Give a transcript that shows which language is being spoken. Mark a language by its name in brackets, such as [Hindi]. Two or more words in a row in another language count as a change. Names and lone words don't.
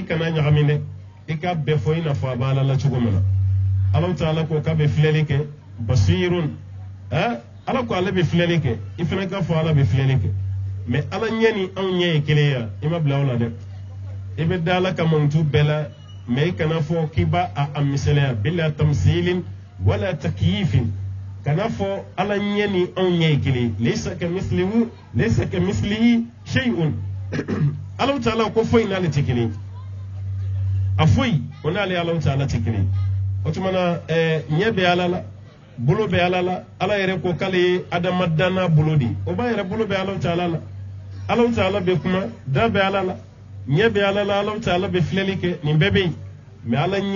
[Bambara] kana ɲagami dɛ i ka bɛɛ fɔ i n'a fɔ a b'a ala la cogo min na Alahu Ta'ala ko k'a bɛ filɛli kɛ basirun ala ko ale bɛ filɛli kɛ i fana ka fɔ ala bɛ filɛli kɛ mais ala ɲɛ ni anw ɲɛ ye kelen ya i ma bila o la dɛ i bɛ da ala ka mankutu bɛɛ la mais i kana fɔ k'i b'a a misaliya bila [Arabic] تمثيلا ولا تكييفا [Bambara] kana fɔ ala ɲɛ ni anw ɲɛ ye kelen laysa [Arabic] كمثله شيء [Bambara] Alahu Ta'ala ko foyi n'ale tɛ kelen a foyi o n'ale Alahu Ta'ala tɛ kelen o tuma na ɲɛ bɛ ala la bolo bɛ ala la ala yɛrɛ ko k'ale ye adama danna bolo de o b'a yɛrɛ bolo bɛ Alahu Ta'ala la Alahu Ta'ala bɛ kuma da bɛ ala la ɲɛ bɛ ala la Alahu Ta'ala bɛ filɛli kɛ nin bɛɛ bɛ yen mais ala ɲɛ